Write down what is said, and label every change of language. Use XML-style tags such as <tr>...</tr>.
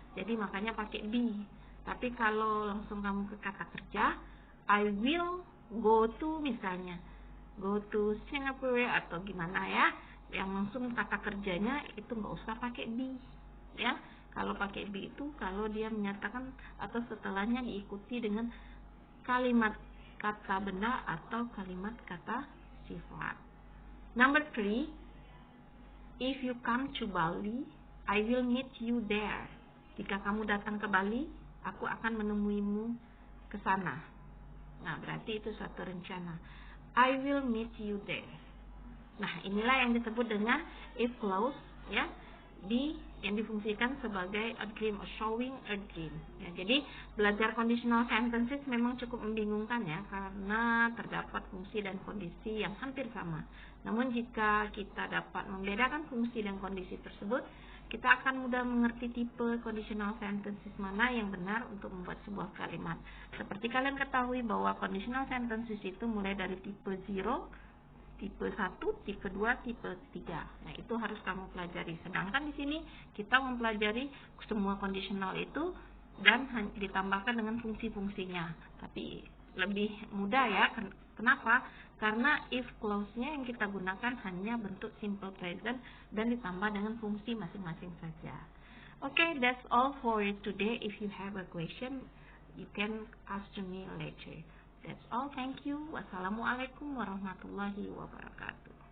<id>Jadi makanya pakai be. Tapi kalau langsung kamu ke kata kerja,</id> <en>I will go to</en> <id>misalnya,</id> <en>go to Singapore</en> <id>atau gimana ya, yang langsung kata kerjanya itu nggak usah pakai be ya. Kalau pakai be itu kalau dia menyatakan atau setelahnya diikuti dengan kalimat kata benda atau kalimat kata sifat.</id> <en>Number 3, if you come to Bali, I will meet you there.</en> <id>Jika kamu datang ke Bali, aku akan menemuimu ke sana. Nah, berarti itu suatu rencana.</id> <en>I will meet you there.</en> <id>Nah, inilah yang disebut dengan if clause ya di yang difungsikan sebagai</id> <en>a dream, showing a dream.</en> <id>Ya, jadi belajar conditional sentences memang cukup membingungkan ya, karena terdapat fungsi dan kondisi yang hampir sama. Namun jika kita dapat membedakan fungsi dan kondisi tersebut, kita akan mudah mengerti tipe conditional sentences mana yang benar untuk membuat sebuah kalimat. Seperti kalian ketahui bahwa conditional sentences itu mulai dari tipe 0, tipe 1, tipe 2, tipe 3. Nah, itu harus kamu pelajari. Sedangkan di sini kita mempelajari semua conditional itu dan ditambahkan dengan fungsi-fungsinya. Tapi lebih mudah ya. Kenapa? Karena if clause-nya yang kita gunakan hanya bentuk simple present dan ditambah dengan fungsi masing-masing saja.</id> <en>Okay, that's all for today. If you have a question, you can ask to me later. That's all. Thank you.</en> <ar>Wassalamualaikum warahmatullahi wabarakatuh.</ar>